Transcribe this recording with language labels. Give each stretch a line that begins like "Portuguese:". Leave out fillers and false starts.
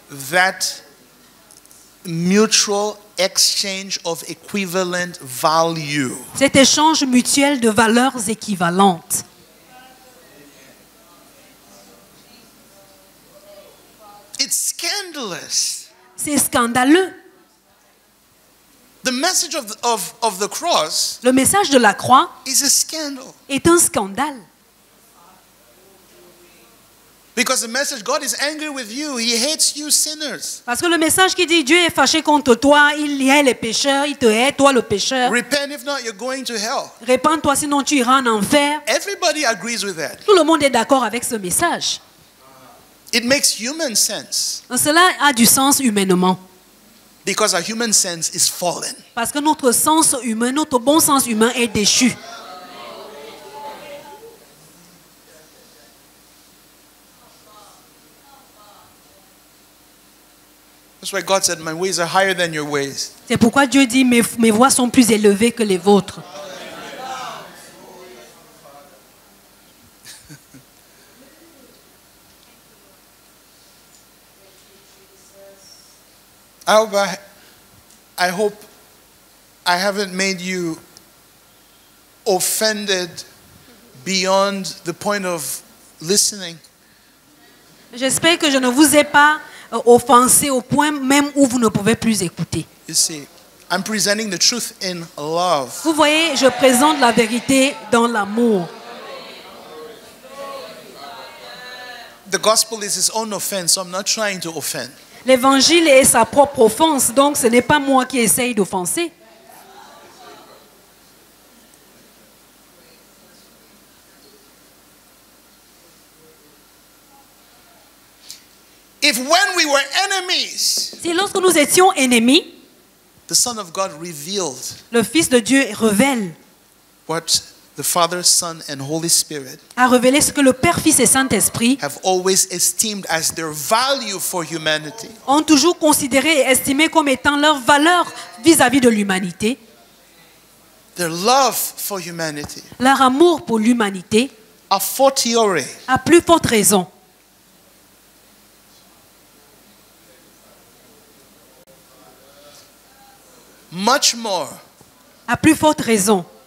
English: That mutual exchange of equivalent value.
French: Cet échange mutuel de valeurs équivalentes.
English: It's scandalous.
French: C'est scandaleux.
English: The message of the cross
French: Le message de la croix
English: is a scandal.
French: est un scandale.
English: Because the message, God is angry with you. He hates you sinners.
French: Parce que le message qui dit Dieu est fâché contre toi, il hait les pécheurs, il te hait, toi le pécheur.
English: Repent, if not, you're going to hell.
French: Répands-toi, sinon tu iras en enfer.
English: Everybody agrees with that.
French: Tout le monde est d'accord avec ce message.
English: It makes human sense
French: Cela a du sens humainement.
English: because our human sense is fallen.
French: Parce que notre sens humain, notre bon sens humain est déchu.
English: That's why God said, my ways are higher than your ways.
French: C'est pourquoi Dieu dit mes voies sont plus élevées que les vôtres.
English: I hope I haven't made you offended beyond the point of listening.
French: J'espère que je ne vous ai pas offensé au point même où vous ne pouvez plus écouter.
English: You see, I'm presenting the truth in love.
French: Vous voyez, je présente la vérité dans l'amour.
English: The gospel is his own offense, so I'm not trying to offend.
French: L'évangile est sa propre offense, donc ce n'est pas moi qui essaye d'offenser.
English: If when we were enemies,
French: Si lorsque nous étions ennemis,
English: the Son of God revealed
French: le Fils de Dieu révèle,
English: what the Father, Son, and Holy Spirit
French: a révélé ce que le Père, Fils et Saint-Esprit
English: have always esteemed as their value for humanity,
French: ont toujours considéré et estimé comme étant leur valeur vis-à-vis de l'humanité,
English: their love for humanity,
French: leur amour pour l'humanité,
English: a fortiori
French: à plus forte raison,
English: much more.
French: à plus forte raison.